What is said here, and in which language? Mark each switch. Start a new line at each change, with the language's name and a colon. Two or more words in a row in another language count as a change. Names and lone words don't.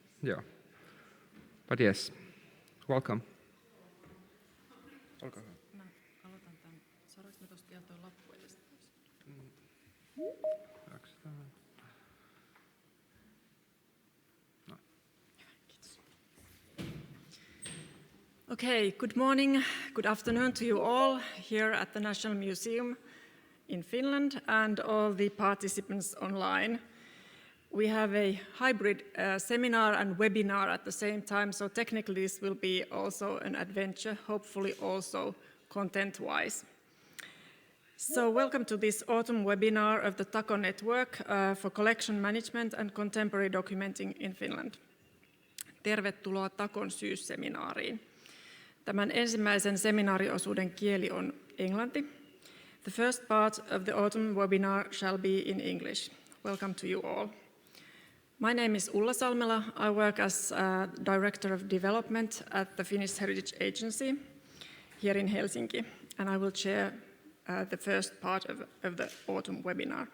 English: Yeah. But yes, welcome.
Finnish: Olkaa hyvä. Mä aloitan tämän. Saadaanko me tuosta vielä tuo lappu edestä pois? No. Kiitos.
English: Okay, good morning, good afternoon to you all here at the National Museum in Finland and all the participants online. We have a hybrid seminar and webinar at the same time, so technically this will be also an adventure, hopefully also content-wise. So welcome to this autumn webinar of the TAKO Network for Collection Management and Contemporary Documenting in Finland.
Finnish: Tervetuloa TAKOn syysseminaariin. Tämän ensimmäisen seminaariosuuden kieli on englanti.
English: The first part of the autumn webinar shall be in English. Welcome to you all. My name is Ulla Salmela. I work as Director of Development at the Finnish Heritage Agency here in Helsinki, and I will chair the first part of the autumn webinar.